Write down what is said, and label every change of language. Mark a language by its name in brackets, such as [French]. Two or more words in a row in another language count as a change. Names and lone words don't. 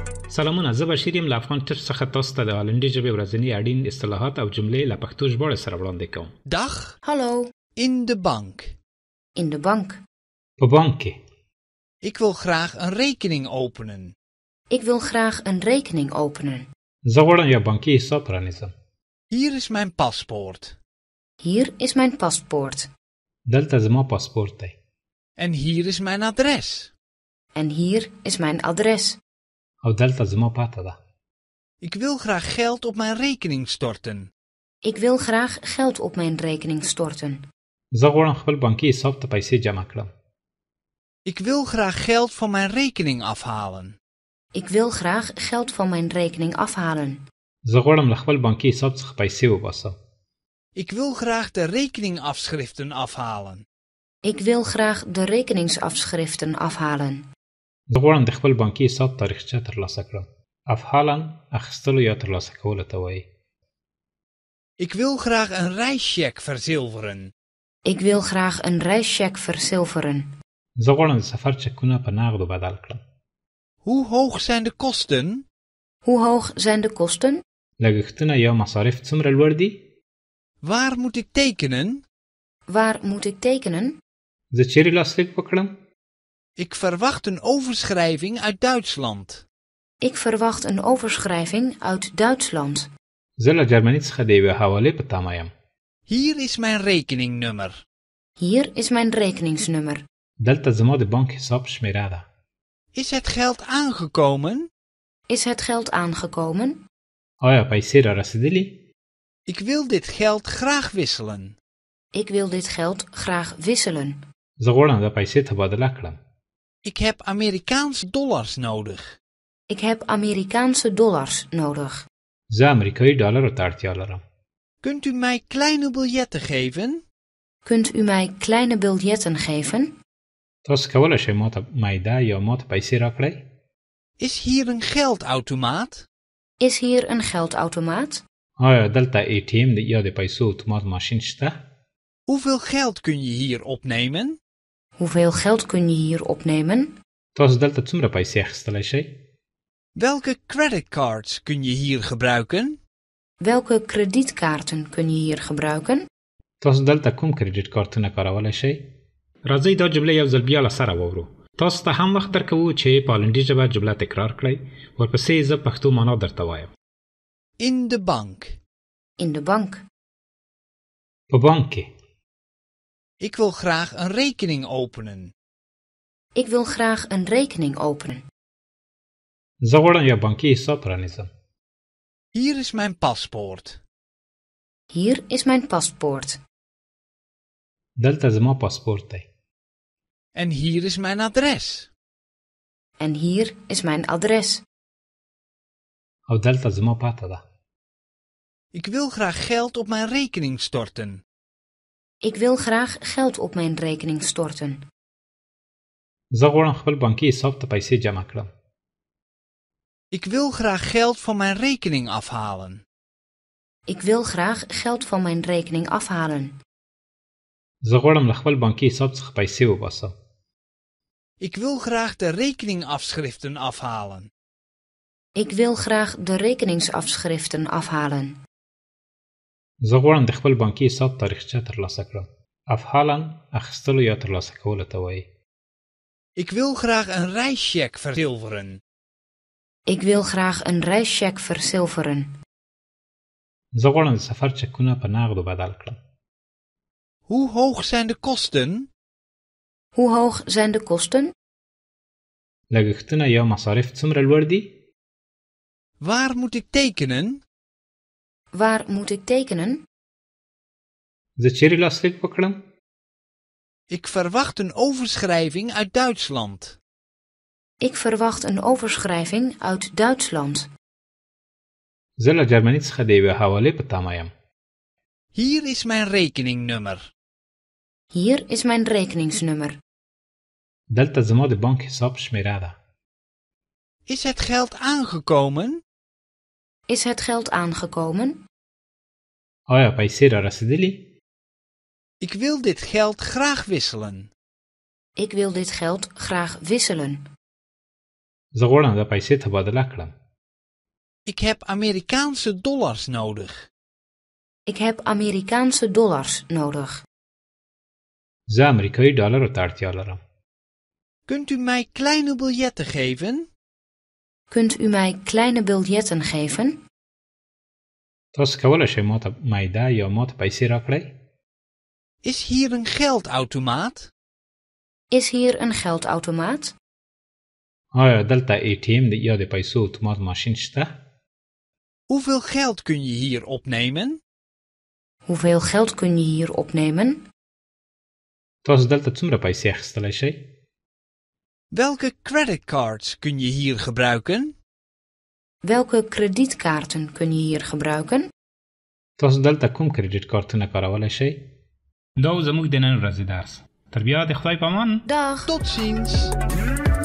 [Pashto] سلامونه، زه بشیر یم له افغان ټچ څخه تاسو ته د هالندي ژبې ورځني اړین اصطلاحات او جملې له پښتو ژباړې سره وړاندې کوم. [Dutch] Dag, Hallo, in de bank. in de bank. [Pashto] په بانک کې. [Dutch] Ik wil graag een rekening openen. Ik wil graag een rekening openen. [Pashto] زه غواړم یو بانکي حساب پرانیزم. [Dutch] Hier is mijn paspoort. Hier is mijn paspoort. [Pashto] دلته زما پاسپورت دی. [Dutch] En hier is mijn adres. En hier is mijn adres. [Pashto] او دلته زما پته ده. [Dutch] Ik wil graag geld op mijn rekening storten. Ik wil graag geld op mijn rekening storten. [Pashto] زه غواړم خپل بانکي حساب ته پیسې جمع کړم. [Dutch] Ik wil graag geld van mijn rekening afhalen. Ik wil graag geld van mijn rekening afhalen. [Pashto] زه غواړم له خپل بانکي حساب څخه پیسې وباسم. [Dutch] Ik wil graag de rekeningafschriften afhalen. Ik wil graag de rekeningsafschriften afhalen. [Pashto] زه غواړم د خپل بانکي حساب تاریخچه ترلاسه کړم. افحالن اخیستلو یا ترلاسه کولو ته وایي. [Dutch] Ik wil graag een reischeck verzilveren. Ik wil graag een reischeck verzilveren. [Pashto] زه غواړم د سفر چکونه په نغدو بدل کړم. [Dutch] Hoe hoog zijn de kosten? Hoe hoog zijn de kosten? [Pashto] لګښتونه یا مصارف څومره لوړ دي؟ [Dutch] Waar moet ik tekenen? Waar moet ik tekenen? [Pashto] زه چیرې لاسلیک وکړم؟ [Dutch] Ik verwacht een overschrijving uit Duitsland. Ik verwacht een overschrijving uit Duitsland. [Pashto] زه له جرمني څخه د یوې حوالې په تمه یم. [Dutch] Hier is mijn rekeningnummer. Hier is mijn rekeningsnummer. [Pashto] دلته زما د بانک حساب شمیره ده. [Dutch] Is het geld aangekomen? Is het geld aangekomen? [Pashto] آیا پیسې را رسیدلي؟ [Dutch] Ik wil dit geld graag wisselen. Ik wil dit geld graag wisselen. [Pashto] زه غواړم دا پیسې تبادله کړم. [Dutch] Ik heb Amerikaanse dollars nodig. Ik heb Amerikaanse dollars nodig. [Pashto] زه امریکایي ډالرو ته اړتیا لرم. [Dutch] Kunt u mij kleine biljetten geven? Kunt u mij kleine biljetten geven? [Pashto] تاسو کولی شئ ما ته میده یا ما ته پیسې راکړئ؟ [Dutch] Is hier een geldautomaat? Is hier een geldautomaat? [Pashto] آیا دلته ATM یا د پیسو اتومات ماشین شته؟ [Dutch] Hoeveel geld kun je hier opnemen? Hoeveel geld kun je hier opnemen? [Pashto] تاسو دلته څومره پیسې اخیستلی شئ؟ [Dutch] Welke creditcards kun je hier gebruiken? Welke kredietkaarten kun je hier gebruiken? [Pashto] تاسو دلته کوم کریډیټ کارتونه کارولی شئ؟ راځئ دا جمله یو ځل بیا له سره واورو. تاسو ته هم وخت درکوو چې په هالندي ژبه جمله تکرار کړئ. ورپسې زه پښتو معنا درته وایم. [Dutch] In de bank. In de bank. [Pashto] په بانک کې. [Dutch] Ik wil graag een rekening openen. Ik wil graag een rekening openen. [Pashto] زه غواړم یو بانکي حساب پرانیزم. [Dutch] Hier is mijn paspoort. Hier is mijn paspoort. [Pashto] دلته زما پاسپورت دی. [Dutch] En hier is mijn adres. En hier is mijn adres. [Pashto] او دلته زما پته ده. [Dutch] Ik wil graag geld op mijn rekening storten. Ik wil graag geld op mijn rekening storten. [Pashto] زه غواړم خپل بانکي حساب ته پیسې جمع کړم. [Dutch] Ik wil graag geld van mijn rekening afhalen. Ik wil graag geld van mijn rekening afhalen. [Pashto] زه غواړم له خپل بانکي حساب څخه پیسې وباسم. [Dutch] Ik wil graag de rekeningafschriften afhalen. Ik wil graag de rekeningsafschriften afhalen. [Pashto] زه غواړم د خپل بانکي حساب تاریخچه ترلاسه کړم. افحالن اخیستلو یا ترلاسه کولو ته وایي. [Dutch] Ik wil graag een reischeck verzilveren. Ik wil graag een reischeck verzilveren. [Pashto] زه غواړم د سفر چکونه په نغدو بدل کړم. [Dutch] Hoe hoog zijn de kosten? Hoe hoog zijn de kosten? [Pashto] لګښتونه یا مصارف څومره لوړ دي؟ [Dutch] Waar moet ik tekenen? Waar moet ik tekenen? [Pashto] زه چیرې لاسلیک وکړم؟ [Dutch] Ik verwacht een overschrijving uit Duitsland. Ik verwacht een overschrijving uit Duitsland. [Pashto] زه له جرمني څخه د یوې حوالې په تمه یم. [Dutch] Hier is mijn rekeningnummer. Hier is mijn rekeningsnummer. [Pashto] دلته زما د بانک حساب شمیره ده. [Dutch] Is het geld aangekomen? Is het geld aangekomen? [Pashto] آیا پیسې را رسیدلي؟ [Dutch] Ik wil dit geld graag wisselen. Ik wil dit geld graag wisselen. [Pashto] زه غواړم دا پیسې تبادله کړم. [Dutch] Ik heb Amerikaanse dollars nodig. Ik heb Amerikaanse dollars nodig. [Pashto] زه امریکایي ډالرو ته اړتیا لرم. [Dutch] Kunt u mij kleine biljetten geven? Kunt u mij kleine biljetten geven? [Pashto] تاسو کولی شئ ما ته معده یا ما ته پیسې راکړئ؟ [Dutch] Is hier een geldautomaat? Is hier een geldautomaat? [Pashto] آیا دلته ATM یا د پیسو اتومات ماشین شته؟ [Dutch] Hoeveel geld kun je hier opnemen? Hoeveel geld kun je hier opnemen? [Pashto] تاسو دلته څومره پیسې اخیستلی شئ؟ [Dutch] Welke creditcards kun je hier gebruiken? Welke kredietkaarten kun je hier gebruiken? [Pashto] تاسو دلته کوم کریډیټ کارتونه کارولی شئ؟ دا و زموږ د نن ورځې درس. تر بیا د خدای په امان. [Dutch] Dag! Tot ziens!